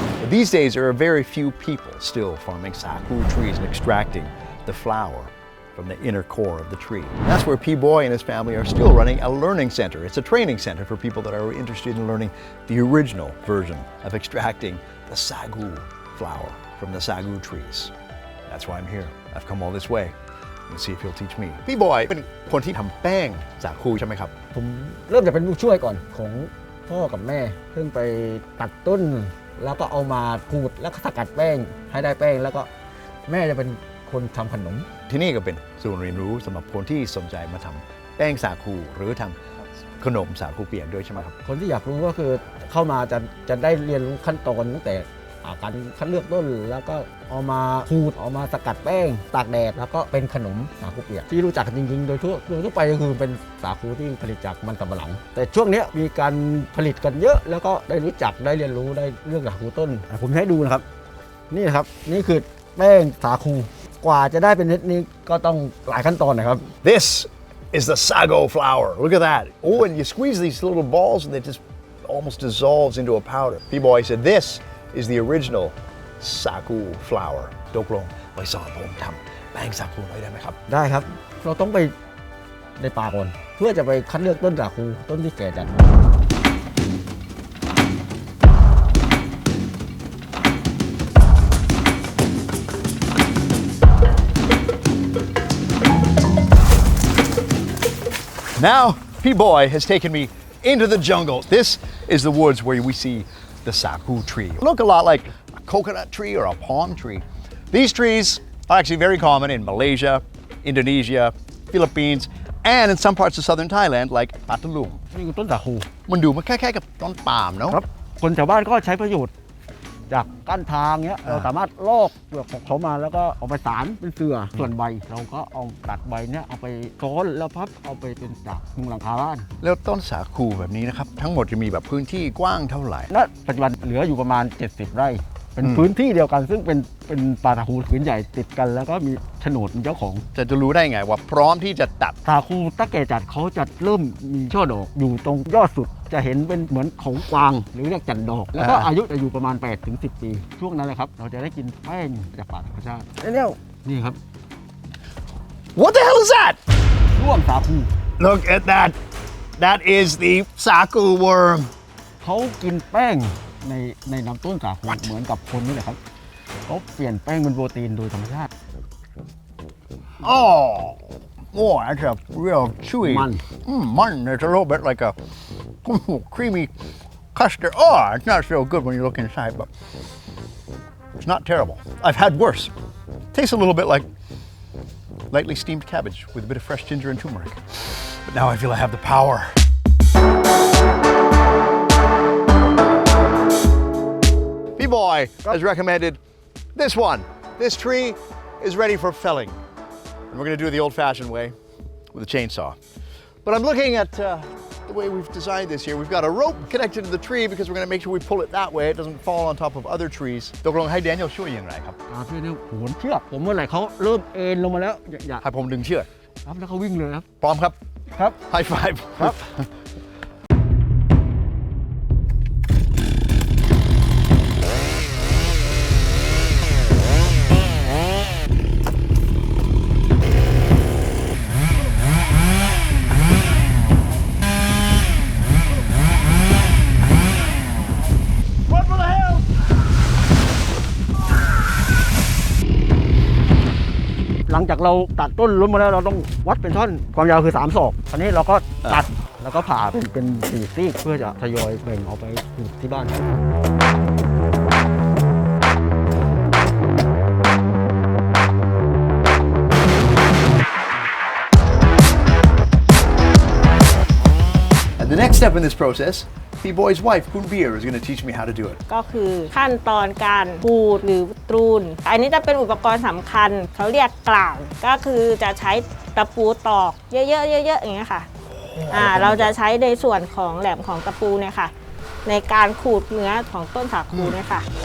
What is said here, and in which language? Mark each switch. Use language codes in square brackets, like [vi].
[en] But these days, there are very few people still farming sago trees and extracting the flour from the inner core of the tree. That's where P-Boy and his family are still running a learning center. It's a training center for people that are interested in learning the original version of extracting the sago flour from the sago trees. That's why I'm here. I've come all this way. Let's see if he'll teach me. [th] P-Boy เป็นคนที่ทำแป้งสาคูใช่ไหมครับ ผมเริ่มจากเป็นผู้ช่วยก่อนของพ่อกับแม่ซึ่งไปตัดต้นแล้วก็เอามาขูดแล้วก็สกัดแป้งให้ได้แป้งแล้วก็แม่จะเป็นคนทำขนม ที่นี่ก็เป็นศูนย์เรียนรู้สำหรับคนที่สนใจมาทำแป้งสาคูหรือทำขนมสาคูเปียกด้วยใช่ไหมครับ คนที่อยากรู้ก็คือเข้ามาจะได้เรียนรู้ขั้นตอนตั้งแต่การคัดเลือกต้นแล้วก็เอามาขูดเอามาสกัดแป้งตากแดดแล้วก็เป็นขนมสาคูเปียกที่รู้จักจริงๆโดยทั่วไปก็คือเป็นสาคูที่ผลิตจากมันสำปะหลังแต่ช่วงนี้มีการผลิตกันเยอะแล้วก็ได้รู้จักได้เรียนรู้ได้เรื่องสาคูต้นผมให้ดูนะครับนี่นะครับนี่คือแป้งสาคูกว่าจะได้เป็นเม็ดนี้ก็ต้องหลายขั้นตอนนะครับ [en] This is the sago flour. Look at that. Oh, and you squeeze these little balls and it just almost dissolves into a powder. P-Boy said this is the original sago flour. [th] ตกลงไปสอนผมทำแป้งสาคูหน่อยได้ไหมครับ ได้ครับเราต้องไปในป่าก่อนเพื่อจะไปคัดเลือกต้นสาคูต้นที่แก่จัด [en] Now, P-Boy has taken me into the jungle. This is the woods where we see the sago tree. Look a lot like a coconut tree or a palm tree. These trees are actually very common in Malaysia, Indonesia, Philippines, and in some parts of southern Thailand like Phatthalung. [th] นี่คือต้นสาคู มันดูมันคล้ายๆกับต้นปาล์มเนาะ ครับคนแถวบ้านก็ใช้ประโยชน์จากก้านทางเนี้ยเราสามารถลอกเปลือกของเขามาแล้วก็เอาไปสารเป็นเสื่อส่วนใบเราก็เอาตัดใบเนี้ยเอาไปซ้อนแล้วพับเอาไปเป็นจากมุงหลังคาบ้าน แล้วต้นสาคูแบบนี้นะครับทั้งหมดจะมีแบบพื้นที่กว้างเท่าไหร่ ณปัจจุบันเหลืออยู่ประมาณ70ไร่เป็นพื้นที่เดียวกันซึ่งเป็นป่าสาคูผืนใหญ่ติดกันแล้วก็มีโฉนดเป็นเจ้าของ จะรู้ได้ไงว่าพร้อมที่จะตัด สาคูตะแก่จัดเขาจะเริ่มมีช่อดอกอยู่ตรงยอดสุดจะเห็นเป็นเหมือนของกวางหรือเรียกจันดอกแล้วก็อายุจะอยู่ประมาณ8-10 ปีช่วงนั้นเลยครับเราจะได้กินแป้งจากป่าธรรมชาตินี่ครับ [en] What the hell is that [th] ร่วงสาคู [en] Look at that That is the sago worm [th] เขากินแป้งในลำต้นสาคูเหมือนกับคนนี่แหละครับ เขาเปลี่ยนแป้งเป็นโปรตีนโดยธรรมชาติ [en] Oh, that's a real chewy. Man. Mutton. It's a little bit like a creamy custard. Oh, it's not so good when you look inside, but it's not terrible. I've had worse. Tastes a little bit like lightly steamed cabbage with a bit of fresh ginger and turmeric. But now I feel I have the power. B-Boy has recommended this one. This tree is ready for felling. And we're going to do it the old-fashioned way with a chainsaw. But I'm looking at the way we've designed this here. We've got a rope connected to the tree because we're going to make sure we pull it that way. It doesn't fall on top of other trees. [th] ตกลงให้ Daniel ช่วยอย่างไรครับ ช่วยเนี่ยโหนเชือกผมเมื่อไหร่เขาเริ่มเอ็นลงมาแล้วอย่า ให้ผมดึงเชือก ครับแล้วเขาวิ่งเลยครับ พร้อมครับ ครับ [en] High five [th] ครับ หลังจากเราตัดต้นล้มมาแล้วเราต้องวัดเป็นท่อนความยาวคือ3 ศอกอันนี้เราก็ ตัดแล้วก็ผ่าเป็น4 ซีกเพื่อจะทยอยแบ่งออกไปที่บ้าน [en] And the next step in this process, B-Boy's wife, Kunbir, is going to teach me how to do it. [th] ก็คือขั้นตอนการขูดหรือตรูนอันนี้จะเป็นอุปกรณ์สำคัญเขาเรียกกล่างก็คือจะใช้ตะปูตอกเยอะๆเยอะๆอย่างเงี้ยค่ะเราจะใช้ในส่วนของแหลมของตะปูเนี่ยค่ะในการขูดเนื้อของต้นสาคูเนี่ยค่ะ